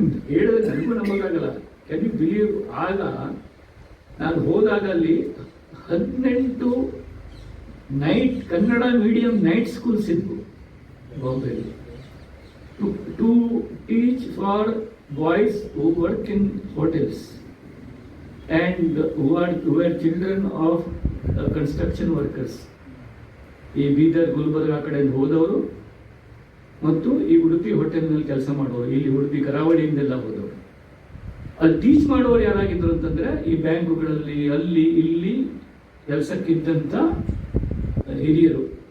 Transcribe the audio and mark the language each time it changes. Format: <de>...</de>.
<kn>ಹೇಳಿದ್ರೆ ನನಗೂ ನಂಬೋಕ್ಕಾಗಲ್ಲ.</kn> <en>Can you believe?</en> <kn>ಆಗ ನಾನು ಹೋದಾಗ ಅಲ್ಲಿ 18 night Kannada medium night schools ಇದ್ವು ಬಾಂಬೆಯಲ್ಲಿ,</kn> <en>To teach for boys who work in hotels. and who are children of construction workers.</en> <kn>ಈ ಬೀದರ್ ಗುಲ್ಬರ್ಗ ಆ ಕಡೆಯಿಂದ ಹೋದವರು ಮತ್ತು ಈ ಉಡುಪಿ ಹೋಟೆಲ್ನಲ್ಲಿ ಕೆಲಸ ಮಾಡೋರು, ಇಲ್ಲಿ ಉಡುಪಿ ಕರಾವಳಿಯಿಂದೆಲ್ಲ ಹೋದವರು. ಅಲ್ಲಿ ಟೀಚ್ ಮಾಡೋರು ಯಾರಾಗಿದ್ರು ಅಂತಂದ್ರೆ ಈ ಬ್ಯಾಂಕುಗಳಲ್ಲಿ ಅಲ್ಲಿ ಇಲ್ಲಿ ಕೆಲಸಕ್ಕಿದ್ದಂಥ ಹಿರಿಯರು.</kn>